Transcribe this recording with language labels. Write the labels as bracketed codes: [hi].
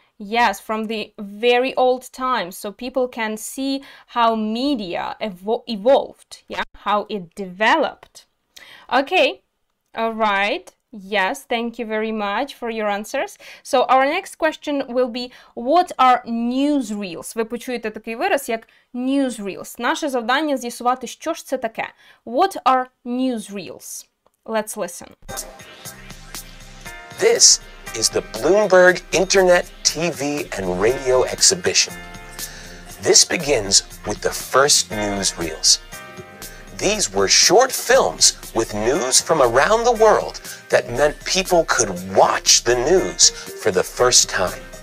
[en] Yes, from the very old times, so people can see how media evolved, yeah, how it developed. Okay, all right. Yes, thank you very much for your answers. So our next question will be, what are newsreels? [uk] Ви почуєте такий вираз, як newsreels. Наше завдання з'ясувати, що ж це таке. [en] What are newsreels? Let's listen. This is the Bloomberg Internet, TV, and Radio Exhibition. This begins with the first newsreels. These were short films with news from around the world that meant people could watch the news for the first time.